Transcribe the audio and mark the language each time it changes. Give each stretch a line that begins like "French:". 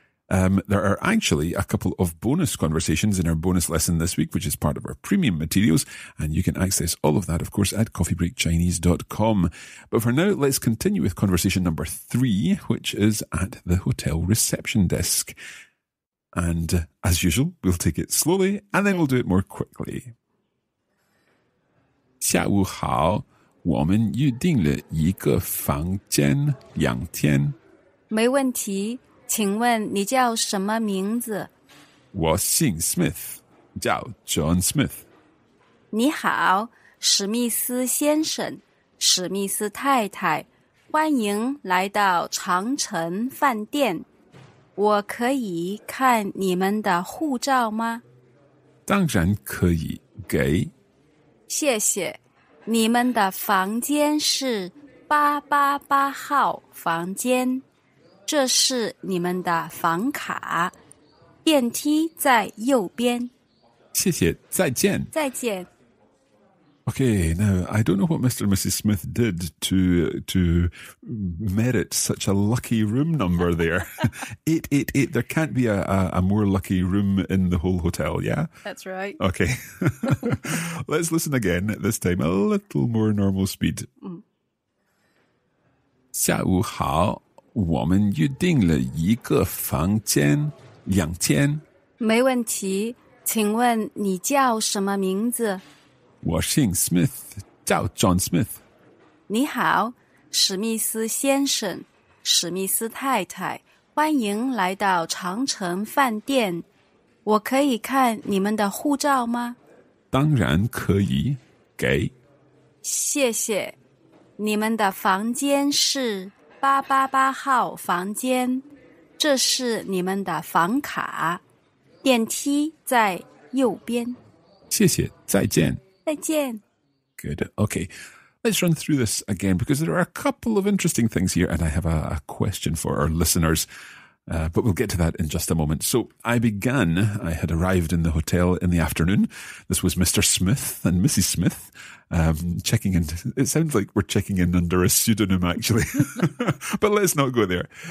English: There are actually a couple of bonus conversations in our bonus lesson this week, which is part of our premium materials, and you can access all of that, of course, at coffeebreakchinese.com. But for now, let's continue with conversation number 3, which is at the hotel reception desk. And as usual, we'll take it slowly, and then we'll do it more quickly.
Chinese: 下午好，我们预定了一个房间2天。没问题，请问你叫什么名字？我姓 Smith， 叫 John Smith。你好，史密斯先生，史密斯太太，欢迎来到长城饭店。我可以看你们的护照吗？当然可以，给。谢谢。你们的房间是888号房间，这是你们的房卡，电梯在右边。谢谢，再见。再见。
English: Okay, now I don't know what Mr. and Mrs. Smith did to merit such a lucky room number there. 888. There can't be a more lucky room in the whole hotel, yeah? That's right. Okay. Let's listen again, this time a little more normal speed.
Chinese: 下午好，我们预定了一个房间，2间。没问题，请问你叫什么名字？我姓 Smith， 叫 John Smith。你好，史密斯先生，史密斯太太，欢迎来到长城饭店。我可以看你们的护照吗？当然可以，给。谢谢。你们的房间是888号房间，这是你们的房卡，电梯在右边。谢谢，再见。再见。
English: Good. Okay. Let's run through this again because there are a couple of interesting things here and I have a question for our listeners. But we'll get to that in just a moment. So I had arrived in the hotel in the afternoon. This was Mr. Smith and Mrs. Smith checking in. It sounds like we're checking in under a pseudonym, actually. But let's not go there.